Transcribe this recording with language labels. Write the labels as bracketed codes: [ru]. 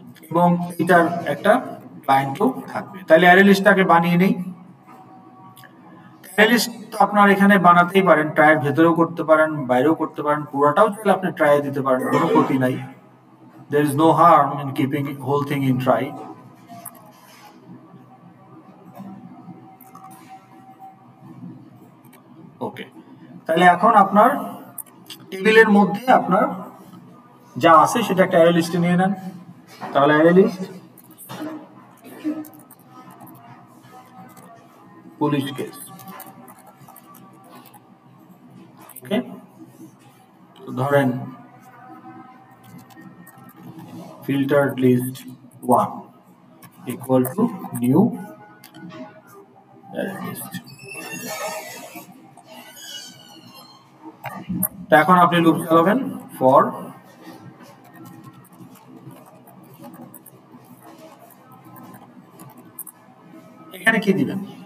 [bn] এবং এটার একটা ক্লায়েন্টও থাকবে। তাহলে অ্যারে লিস্টটাকে বানিয়ে নেই। অ্যারে লিস্ট আপনার এখানে বানাতেই পারেন, ট্রায়ের ভেতরেও করতে পারেন, বাইরেও করতে পারেন, পুরোটাও চাইলে আপনি ট্রায়ে দিতে পারেন, কোনো ক্ষতি নাই। [en] There is no harm in keeping whole thing in try. [bn] ওকে, তাহলে এখন আপনার টেবিলের মধ্যে আপনার যা আছে সেটা একটা অ্যারে লিস্টে নিয়ে নেন। তাহলে অ্যারে লিস্ট পুলিশ কেস, ওকে। তো ধরেন [en] filtered list 1 equal to new array list। [bn] তো এখন আপনি লুপ চালাবেন ফর এখানে কি দিবেন?